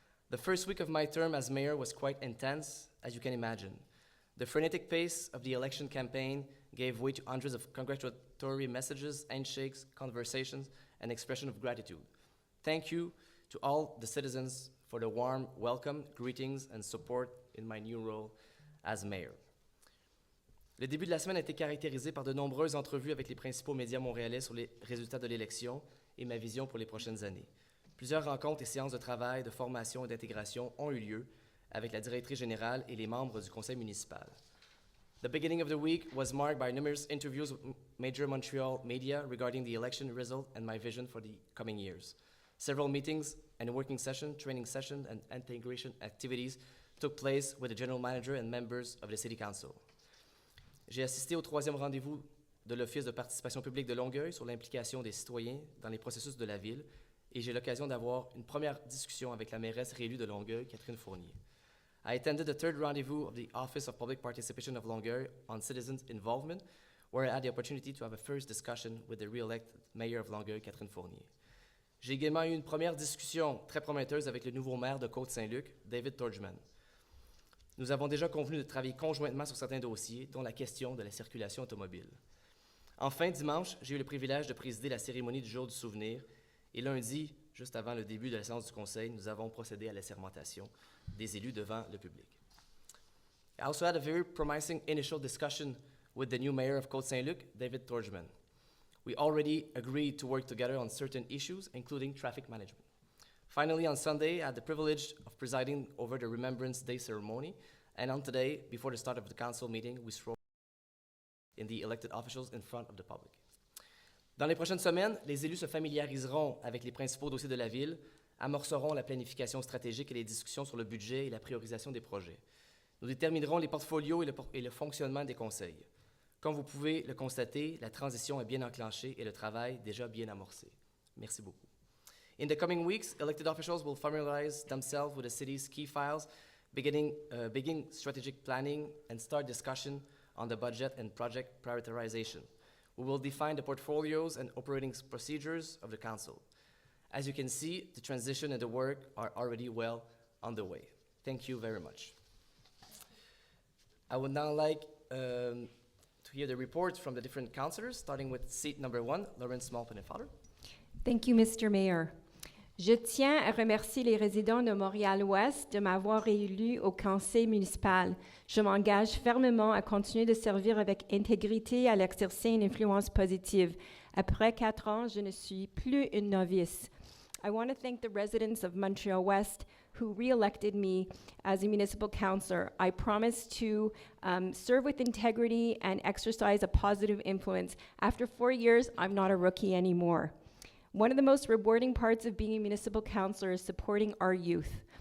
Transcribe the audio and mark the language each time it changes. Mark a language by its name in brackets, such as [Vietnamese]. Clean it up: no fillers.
[English] The first week of my term as mayor was quite intense, as you can imagine. The frenetic pace of the election campaign gave way to hundreds of congratulatory messages, handshakes, conversations, and expression of gratitude. Thank you to all the citizens for the warm welcome, greetings, and support in my new role as mayor. [French] Le début de la semaine a été caractérisé par de nombreuses entrevues avec les principaux médias montréalais sur les résultats de l'élection et ma vision pour les prochaines années. Plusieurs rencontres et séances de travail, de formation et d'intégration ont eu lieu avec la directrice générale et les membres du conseil municipal. [English] The beginning of the week was marked by numerous interviews with major Montreal media regarding the election result and my vision for the coming years. Several meetings and working session, training session, and integration activities took place with the general manager and members of the City Council. [French] J'ai assisté au 3e rendez-vous de l'Office de participation publique de Longueuil sur l'implication des citoyens dans les processus de la ville et j'ai l'occasion d'avoir une première discussion avec la mairesse réélue de Longueuil, Catherine Fournier. [English] I attended the 3rd rendezvous of the Office of Public Participation of Longueuil on citizens' involvement, where I had the opportunity to have a first discussion with the re-elected mayor of Longueuil, Catherine Fournier. [French] J'ai également eu une première discussion très prometteuse avec le nouveau maire de Côte-Saint-Luc, David Torgman. Nous avons déjà convenu de travailler conjointement sur certains dossiers, dont la question de la circulation automobile. Enfin, dimanche, j'ai eu le privilège de présider la cérémonie du jour du souvenir et lundi, juste avant le début de la séance du conseil, nous avons procédé à la sermentation des élus devant le public. [English] I also had a very promising initial discussion with the new mayor of Côte-Saint-Luc, David Torgman. We already agreed to work together on certain issues, including traffic management. Finally, on Sunday, I had the privilege of presiding over the Remembrance Day ceremony, and on today, before the start of the council meeting, we swore in the elected officials in front of the public. [French] Dans les prochaines semaines, les élus se familiariseront avec les principaux dossiers de la ville, amorceront la planification stratégique et les discussions sur le budget et la priorisation des projets. Nous déterminerons les portfolios et le fonctionnement des conseils. Comme vous pouvez le constater, la transition est bien enclenchée et le travail déjà bien amorcé. Merci beaucoup. [English] In the coming weeks, elected officials will familiarize themselves with the city's key files, begin strategic planning, and start discussion on the budget and project prioritization. We will define the portfolios and operating procedures of the council. As you can see, the transition and the work are already well underway. Thank you very much. I would now like to hear the reports from the different councillors, starting with seat number 1, Lawrence Small-Pennefather. Thank you, Mr. Mayor. [French] Je tiens à remercier les résidents de Montréal-Ouest de m'avoir réélu au conseil municipal. Je m'engage fermement à continuer de servir avec intégrité et à l'exercer une influence positive. Après 4 ans, je ne suis plus une novice. [English] I want to thank the residents of Montreal-West who re-elected me as a municipal councillor. I promise to serve with integrity and exercise a positive influence. After 4 years, I'm not a rookie anymore. One of the most rewarding parts of being a municipal councillor is supporting our youth.